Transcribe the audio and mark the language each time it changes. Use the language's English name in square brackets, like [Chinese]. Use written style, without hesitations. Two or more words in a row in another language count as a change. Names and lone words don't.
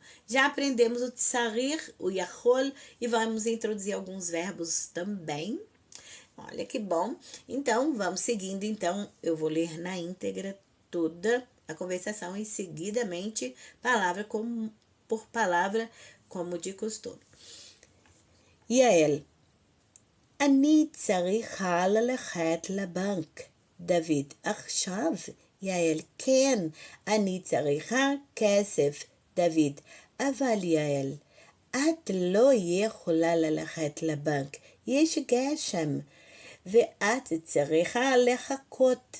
[Portuguese] Já aprendemos o tsarir, o yahol, e vamos introduzir alguns verbos também. Olha que bom. Então vamos seguindo. Então eu vou ler na íntegra toda a conversação e seguidamente palavra por palavra, como de costume. [Hebrew] יעל, אני צריכה ללכת לבנק. דוד, עכשיו? יעל, כן, אני צריכה כסף. דוד, אבל יעל, את לא יכולה ללכת לבנק, יש גשם, ואת צריכה לחכות.